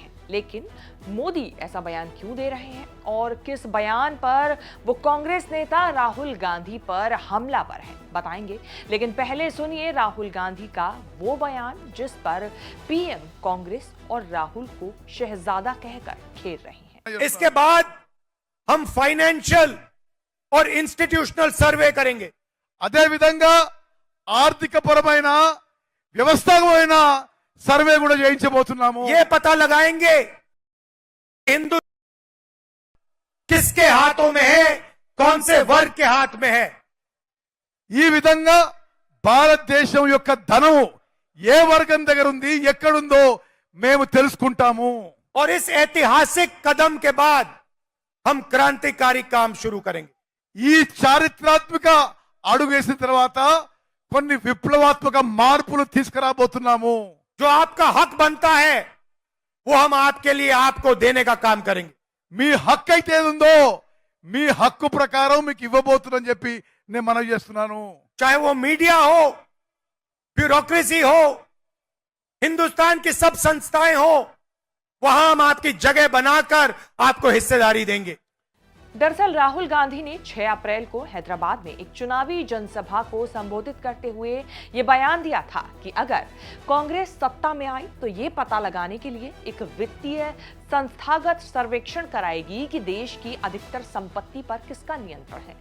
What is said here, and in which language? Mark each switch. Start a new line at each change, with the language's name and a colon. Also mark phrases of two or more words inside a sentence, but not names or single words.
Hindi: लेकिन मोदी ऐसा बयान क्यों दे रहे हैं और किस बयान पर वो कांग्रेस नेता राहुल गांधी पर हमलावर हैं, बताएंगे। लेकिन पहले सुनिए राहुल गांधी का वो बयान जिस पर पीएम कांग्रेस और राहुल को शहजादा कहकर खेल रहे हैं। इसके बाद हम फाइनेंशियल और
English: institutional survey
Hindi: करेंगे।
Telugu: అదే విధంగా ఆర్థిక పరమైన వ్యవస్థాపకమైన సర్వే కూడా చేయించబోతున్నాము।
Hindi: ये पता लगाएंगे हिंदू किसके हाथों में है, कौन से वर्ग के हाथ में है।
Telugu: ఈ విధంగా భారతదేశం యొక్క ధనం ఏ వర్గం దగ్గర ఉంది, ఎక్కడుందో మేము తెలుసుకుంటాము।
Hindi: और इस ऐतिहासिक कदम के बाद हम क्रांतिकारी काम शुरू करेंगे।
Telugu: ఈ చారిత్రాత్మక అడుగు వేసిన తర్వాత కొన్ని విప్లవాత్మక మార్పులు తీసుకురాబోతున్నాము।
Hindi: जो आपका हक बनता है वो हम आपके लिए आपको देने का काम करेंगे।
Telugu: మీ హక్కు అయితే ఏదుందో మీ హక్కు ప్రకారం మీకు ఇవ్వబోతున్నానని చెప్పి నేను మనవి చేస్తున్నాను।
Hindi: चाहे वो मीडिया हो, ब्यूरोक्रेसी हो, हिंदुस्तान की सब संस्थाएं हो, वहां हम आपकी जगह बनाकर आपको हिस्सेदारी देंगे। दरअसल राहुल गांधी ने 6 अप्रैल को हैदराबाद में एक चुनावी जनसभा को संबोधित करते हुए ये बयान दिया था कि अगर कांग्रेस सत्ता में आई तो ये पता लगाने के लिए एक वित्तीय संस्थागत सर्वेक्षण कराएगी कि देश की अधिकतर संपत्ति पर किसका नियंत्रण है।